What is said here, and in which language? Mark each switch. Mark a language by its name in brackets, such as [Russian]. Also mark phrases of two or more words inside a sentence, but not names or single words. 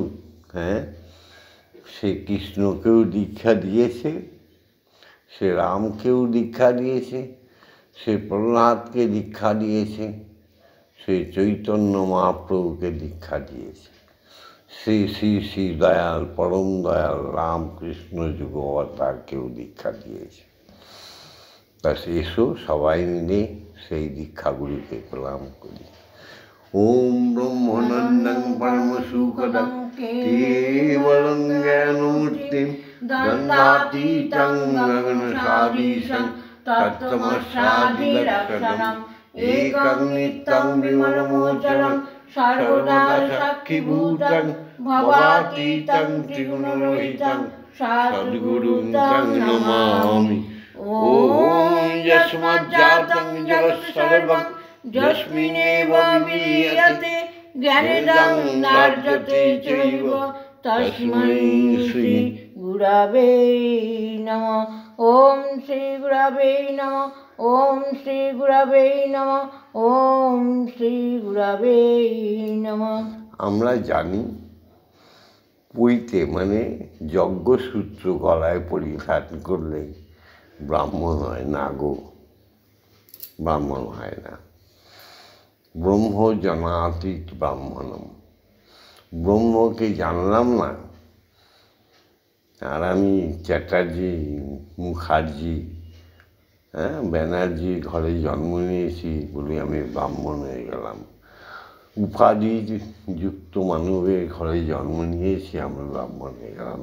[Bangla] হ্যাঁ, সে কৃষ্ণকেও দীক্ষা দিয়েছে, সে রামকেও দীক্ষা দিয়েছে, সে প্রহ্লাদকে দীক্ষা দিয়েছে, সে চৈতন্য মহাপ্রভুকে দীক্ষা দিয়েছে, শ্রী শ্রী শ্রী দয়াল পরম দয়াল রামকৃষ্ণ যুগবতারকেও দীক্ষা দিয়েছে। তা এসো সবাই মিলে সেই দীক্ষাগুরুকে প্রণাম করি। [Sanskrit] ওম ব্রহ্মানন্দং পরম সুখদং কেবলং জ্ঞানমূর্তিং দ্বন্দ্বাতীতং গগনসাদীশং তত্ত্বমস্যাদিলক্ষণং একং নিত্যং বিমলমোচনং সর্বদা সাক্ষীভূতং ভবাতীতং ত্রিগুণরহিতং সদ্গুরুং তং নমামি। ওম যস্মাজ্জাতং জগৎসর্বং যস্মিন্নেব বিলীয়তে জ্ঞানেদং নার্যতে চৈব তস্मै শ্রী গুরবে নমঃ। ওম শ্রী গুরবে নমঃ। ওম শ্রী গুরবে নমঃ ওম শ্রী গুরবে নমঃ। [Bangla] আমরা জানি পৈতে মানে যজ্ঞসূত্র গলায় পরিধান করলে ব্রাহ্মণ হয় না গো, ব্রাহ্মণ হয় না। [Sanskrit] ব্রহ্ম জানাতি ব্রাহ্মণম, [Bangla] ব্রহ্মকে জানলাম না, আর আমি চ্যাটার্জি, মুখার্জি, ব্যানার্জি ঘরে জন্ম নিয়েছি বলে আমি ব্রাহ্মণ হয়ে গেলাম, উপাধি যুক্ত মানবের ঘরে জন্ম নিয়েছি আমরা ব্রাহ্মণ হয়ে গেলাম।